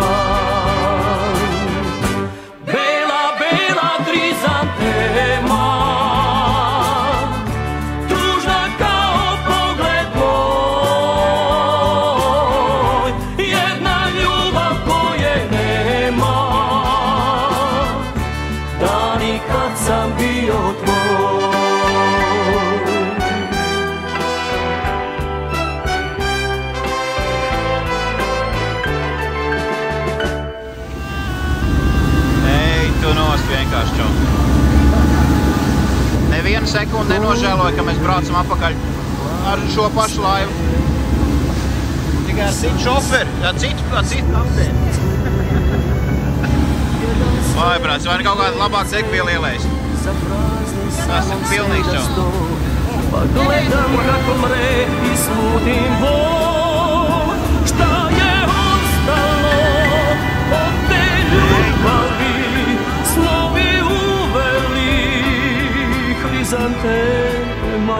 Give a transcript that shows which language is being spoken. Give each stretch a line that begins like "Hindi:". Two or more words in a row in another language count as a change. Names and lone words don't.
Serbian: Bela, bela krizantema, tužna kao pogled moj, jedna ljubav koje nema, dani kad sam bio tvoj.
Latvian: Vienkārši čau. Nevienu sekundi nenožēloju, ka mēs braucam apakaļ ar šo pašu laivu. Tikai ar citu šoferi, ar citu kapteini. Vai, brāc, vai kaut kāda labāka ekviela ielēs? Tas ir pilnīgs čau.
Serbian: Pogledam kako mre i slutim bol, šta je ostalo od te ljubavi, snovi uveli hrizantema.